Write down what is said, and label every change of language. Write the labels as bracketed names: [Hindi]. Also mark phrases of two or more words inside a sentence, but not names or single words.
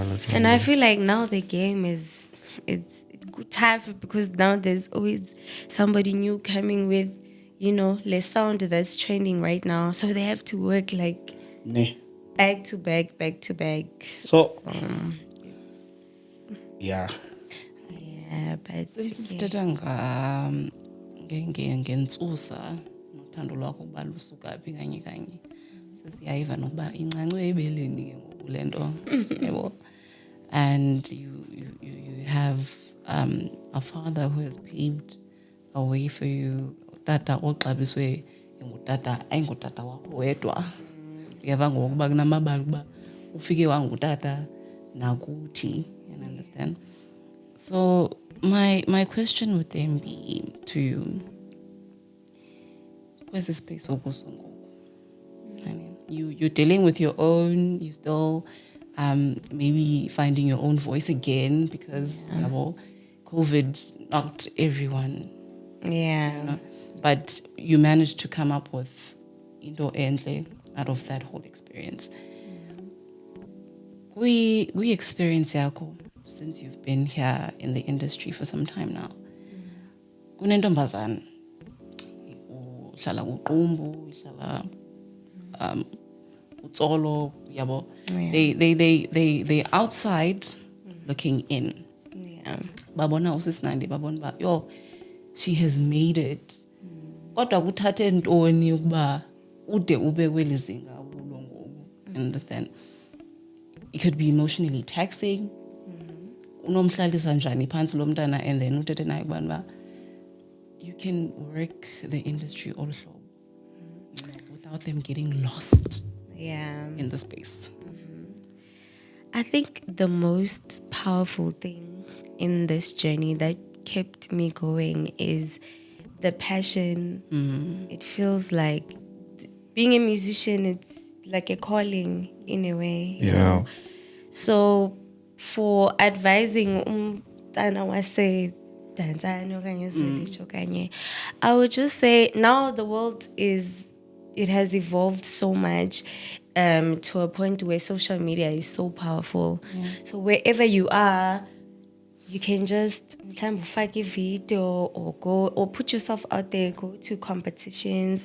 [English] And I feel like now the game it's tough because now there's always somebody new coming with, the sound that's trending right now. So they have to work like Ne. back to back. So yeah. Yeah, but [Xhosa] Sithetha ngentsusa nothando lwakho ukuba lusuka phi kanye kanye sesiyayiva nokuba incancwe ebeleni ke ngoku le nto yabo. [English] And you have a father who has paved a way for you. [Xhosa] Tata oxabiswe ngutata ayingutata wakho wedwa. Uyava ngokuba kunamabali ukuba ufike wangutata nakuthi, [English] you understand? So my question would then be to you, where's the space for Gosongo? I mean, you're dealing with your own, you still maybe finding your own voice again because COVID knocked everyone. yeah. But you managed to come up with [Xhosa] into entle [English] out of that whole experience. We experience yako since you've been here in the industry for some time now. [Xhosa] Kunentombazana uhlala kuqumbu, uhlala utsolo, yabo. [English] They outside looking in. Yeah. [Xhosa] Babona usisinandi babona ba [English] yo she has made it. [Xhosa] Kodwa kuthathe ntoni ukuba ude ube kweli zinga ukulo ngoku. [English] Understand? It could be emotionally taxing. [Xhosa] Unomhlalisa njani phansi lo mntana [English] and then [Xhosa] uthethe naye kubani ba [English] you can work the industry all hlobo without them getting lost in the space. I think the most powerful thing in this journey that kept me going is the passion. It feels like being a musician, it's like a calling in a way. you know. So for advising [Xhosa] umntana wase dansani okanye uzwelisho okanye, [English] I would just say now the world it has evolved so much to a point where social media is so powerful. So wherever you are, you can just fake a video or go or put yourself out there, go to competitions.